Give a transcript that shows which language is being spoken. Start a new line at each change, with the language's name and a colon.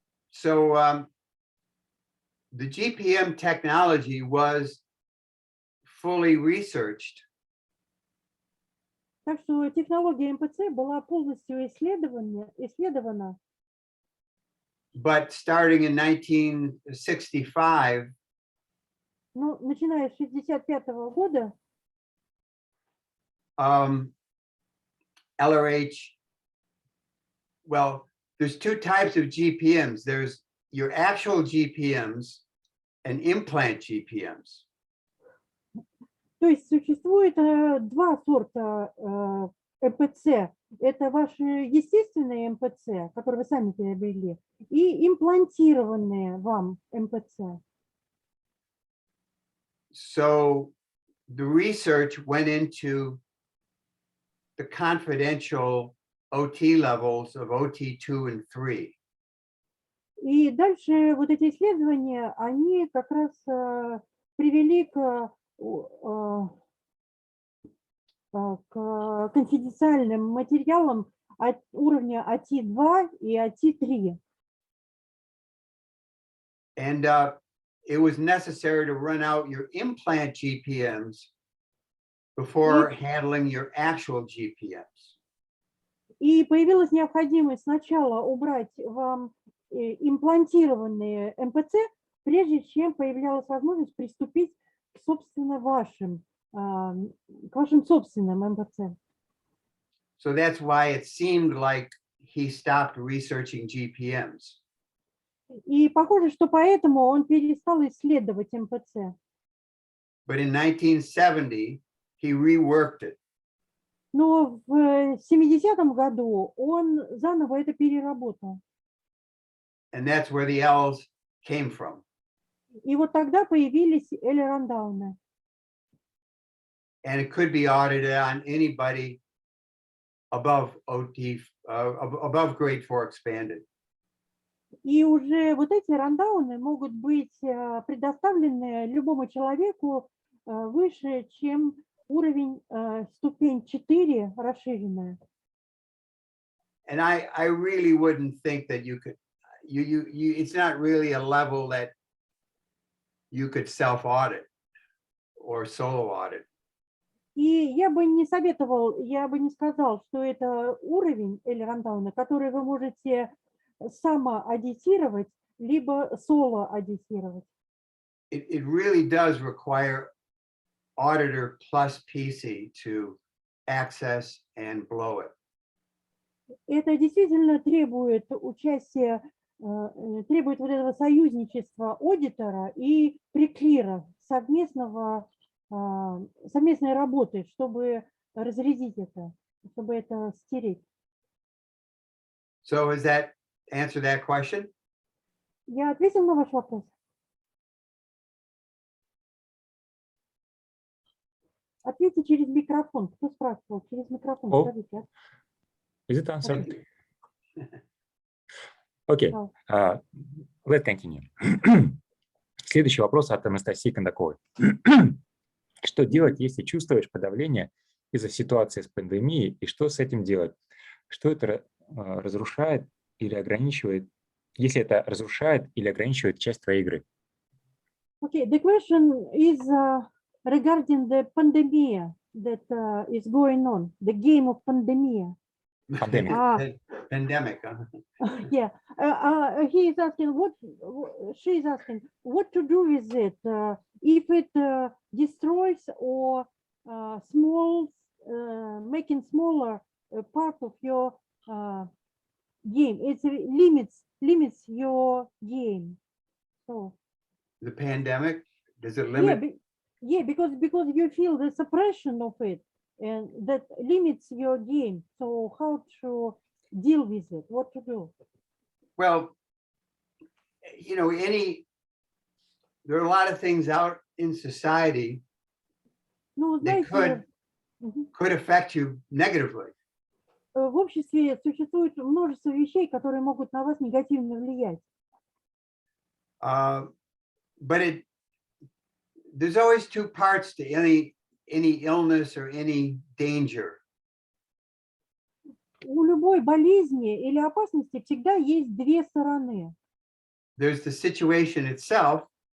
English: So the GPM technology was fully researched.
Russian: Так что технология МПЦ была полностью исследована.
English: But starting in 1965,
Russian: Ну, начиная с 1965 года,
English: LRH. Well, there's two types of GPMs. There's your actual GPMs and implant GPMs.
Russian: То есть существует два сорта МПЦ. Это ваши естественные МПЦ, которые вы сами приобрели, и имплантированные вам МПЦ.
English: So the research went into the confidential OT levels of OT2 and 3.
Russian: И дальше вот эти исследования, они как раз привели к конфиденциальным материалам от уровня OT2 и OT3.
English: And it was necessary to run out your implant GPMs before handling your actual GPMs.
Russian: И появилась необходимость сначала убрать вам имплантированные МПЦ, прежде чем появлялась возможность приступить к, собственно, вашим собственным МПЦ.
English: So that's why it seemed like he stopped researching GPMs.
Russian: И похоже, что поэтому он перестал исследовать МПЦ.
English: But in 1970, he reworked it.
Russian: Но в 70-м году он заново это переработал.
English: And that's where the L's came from.
Russian: И вот тогда появились Элли-рандауны.
English: And it could be audited on anybody above OT, above grade 4 expanded.
Russian: И уже вот эти рандауны могут быть предоставлены любому человеку выше, чем уровень ступень 4 расширенная.
English: And I really wouldn't think that you could, it's not really a level that you could self-audit or solo audit.
Russian: И я бы не советовал, я бы не сказал, что это уровень Элли-рандауна, который вы можете самоаудитировать, либо соло-аудитировать.
English: It really does require auditor plus PC to access and blow it.
Russian: Это действительно требует участия, требует вот этого союзничества аудитора и преклира, совместной работы, чтобы разрядить это, чтобы это стереть.
English: So does that answer that question?
Russian: Я ответил на ваш вопрос? Ответьте через микрофон. Кто спрашивал? Через микрофон. О. Скажите.
English: Is it answered? Okay, let's continue.
Russian: Следующий вопрос от Анастасии Кондаковой. Что делать, если чувствуешь подавление из-за ситуации с пандемией, и что с этим делать? Что это разрушает или ограничивает, если это разрушает или ограничивает часть твоей игры?
English: Okay, the question is regarding the pandemic that is going on, the game of pandemic. Pandemic. Pandemic. Yeah, he is asking she is asking what to do with it if it destroys or making smaller part of your game. It limits your game. So The pandemic, does it limit? Yeah, because you feel the suppression of it, and that limits your game. So how to deal with it? What to do? Well, you know, there are a lot of things out in society
Russian: Ну,
English: that
Russian: знаете,
English: could affect you negatively.
Russian: в обществе существует множество вещей, которые могут на вас негативно влиять.
English: But there's always two parts to any illness or any danger.
Russian: У любой болезни или опасности всегда есть две стороны.
English: There's the situation itself.